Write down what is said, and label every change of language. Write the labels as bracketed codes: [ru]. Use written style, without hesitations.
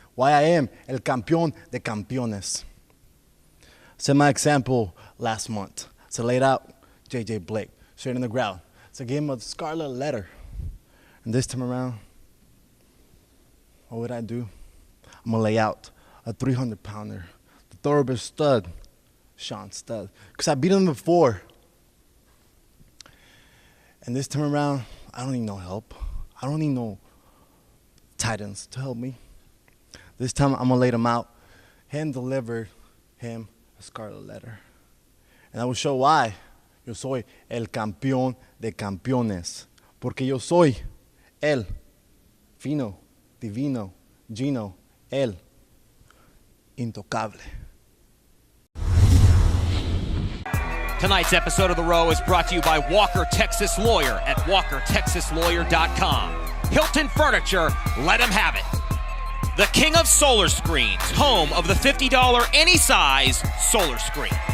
[en] Why I am El Campeón de Campeones. Set my example last month. So laid out J.J. Blake straight in the ground. So I gave him a scarlet letter. And this time around, what would I do? I'm going to lay out a 300-pounder, the thoroughbred stud, Sean Studd. Because I beat him before. And this time around, I don't need no help. I don't need no titans to help me. This time, I'm going to lay them out. Hand delivered him a scarlet letter. And I will show why [es] yo soy el campeón de campeones. Porque yo soy el fino, divino, Gino, el intocable. [en] Tonight's episode of The Row is brought to you by Walker Texas Lawyer at WalkerTexasLawyer.com. Hilton Furniture, let him have it. The king of solar screens, home of the $50 any size solar screen.